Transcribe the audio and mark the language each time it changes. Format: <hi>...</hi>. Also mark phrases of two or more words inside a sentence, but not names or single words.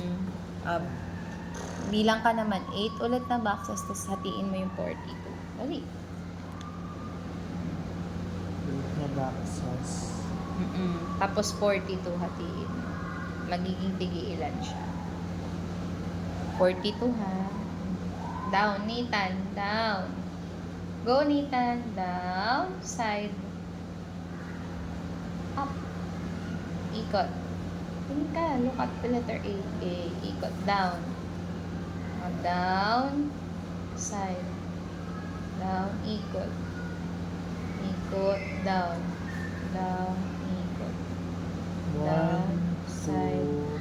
<tl>Bilang ka naman 8 ulit na boxes, tapos hatiin mo yung 42. Dali. Ulit na boxes. Tapos 42 hatiin mo. Magiging tigi-ilan siya. 42 ha.</tl> <en>Down, Nathan. Down. Go, Nathan. Down. Side. Up.</en> <tl>Ikot. Tingin ka.</tl> <en>Look at the letter A. A. Ikot. Down. Down. Side. Down.</en> <tl>Ikot. Ikot.</tl> <en>Down. Down. Ikot. 1, Down, 2, side,</en>